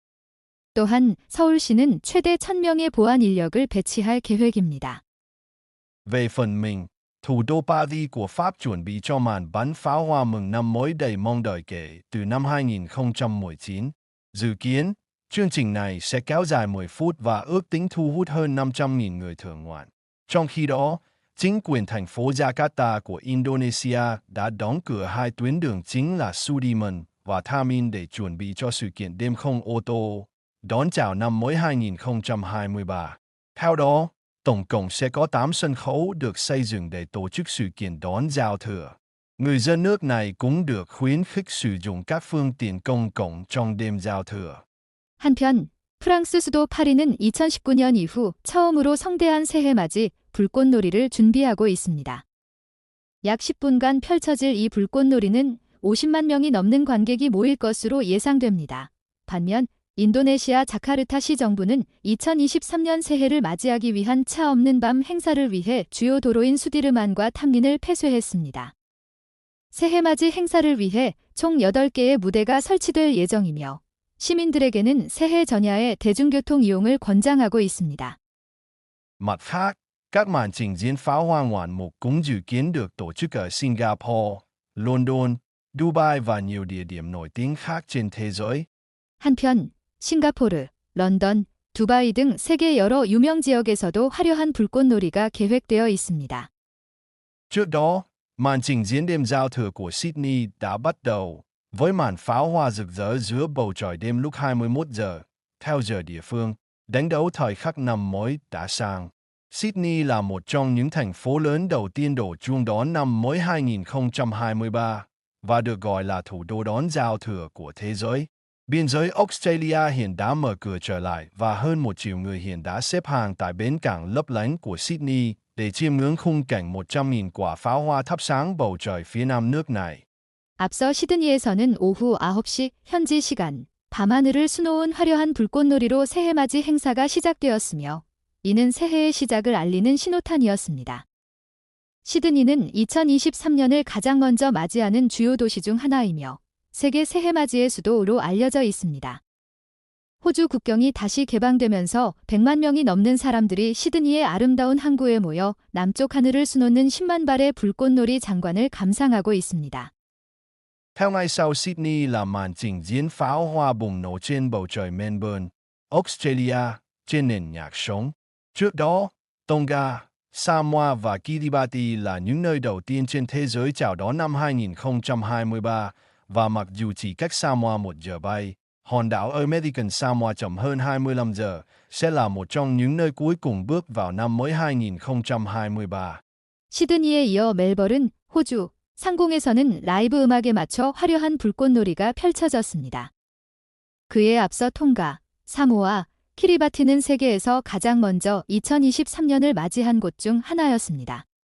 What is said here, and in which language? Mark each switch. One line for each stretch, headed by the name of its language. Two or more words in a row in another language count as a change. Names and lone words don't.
Korean: 또한 서울시는 최대 1,000명의 보안 인력을 배치할 계획입니다.
Vietnamese: Về phần mình, thủ đô Paris của Pháp chuẩn bị cho màn bắn pháo hoa mừng năm mới đầy mong đợi kể từ năm 2019. Dự kiến, chương trình này sẽ kéo dài 10 phút và ước tính thu hút hơn 500.000 người thưởng ngoạn. Trong khi đó, chính quyền thành phố Jakarta của Indonesia đã đóng cửa hai tuyến đường chính là Sudirman và Tamrin để chuẩn bị cho sự kiện đêm không ô tô, đón chào năm mới 2023. Theo đó, tổng cộng sẽ có 8 sân khấu được xây dựng để tổ chức sự kiện đón giao thừa. Người dân nước này cũng được khuyến khích sử dụng các phương tiện công cộng trong đêm giao thừa.
Korean: 한편 프랑스 수도 파리는 2019년 이후 처음으로 성대한 새해맞이 불꽃놀이를 준비하고 있습니다. 약 10분간 펼쳐질 이 불꽃놀이는 50만 명이 넘는 관객이 모일 것으로 예상됩니다. 반면 인도네시아 자카르타시 정부는 2023년 새해를 맞이하기 위한 차 없는 밤 행사를 위해 주요 도로인 수디르만과 탐린을 폐쇄했습니다. 새해맞이 행사를 위해 총 8개의 무대가 설치될 예정이며 시민들에게는 새해 전야에 대중교통 이용을 권장하고 있습니다.
Vietnamese: Mặt khác, các màn trình diễn pháo hoa ngoạn mục cũng dự kiến được tổ chức ở Singapore, London, Dubai và nhiều địa điểm nổi tiếng khác trên thế giới.
Korean: 한편 싱가포르, 런던, 두바이 등 세계 여러 유명 지역에서도 화려한 불꽃놀이가 계획되어 있습니다.
Vietnamese: Trước đó, màn trình diễn đêm giao thừa của Sydney đã bắt đầu với màn pháo hoa rực rỡ giữa bầu trời đêm lúc 21 giờ, theo giờ địa phương, đánh dấu thời khắc năm mới đã sang. Sydney là một trong những thành phố lớn đầu tiên đổ chuông đón năm mới 2023 và được gọi là thủ đô đón giao thừa của thế giới. Biên giới Australia hiện đã mở cửa trở lại và hơn 1 triệu người hiện đã xếp hàng tại bến cảng lấp lánh của Sydney để chiêm ngưỡng khung cảnh 100.000 quả pháo hoa thắp sáng bầu trời phía nam nước này.
Korean: 앞서 시드니에서는 오후 9시 현지 시간 밤하늘을 수놓은 화려한 불꽃놀이로 새해맞이 행사가 시작되었으며 이는 새해의 시작을 알리는 신호탄이었습니다. 시드니는 2023년을 가장 먼저 맞이하는 주요 도시 중 하나이며 세계 새해맞이의 수도로 알려져 있습니다. 호주 국경이 다시 개방되면서 100만 명이 넘는 사람들이 시드니의 아름다운 항구에 모여 남쪽 하늘을 수놓는 10만 발의 불꽃놀이 장관을 감상하고 있습니다.
Vietnamese: Theo ngay sau Sydney là màn trình diễn pháo hoa bùng nổ trên bầu trời Melbourne, Australia, trên nền nhạc sống. Trước đó, Tonga, Samoa và Kiribati là những nơi đầu tiên trên thế giới chào đón năm 2023 và mặc dù chỉ cách Samoa 1 giờ bay, hòn đảo American Samoa chậm hơn 25 giờ, sẽ là một trong những nơi cuối cùng bước vào năm mới 2023.
Korean: 시드니에 이어 멜버른, 호주, 상공에서는 라이브 음악에 맞춰 화려한 불꽃놀이가 펼쳐졌습니다. 그에 앞서 통가, 사모아, 키리바티는 세계에서 가장 먼저 2023년을 맞이한 곳 중 하나였습니다.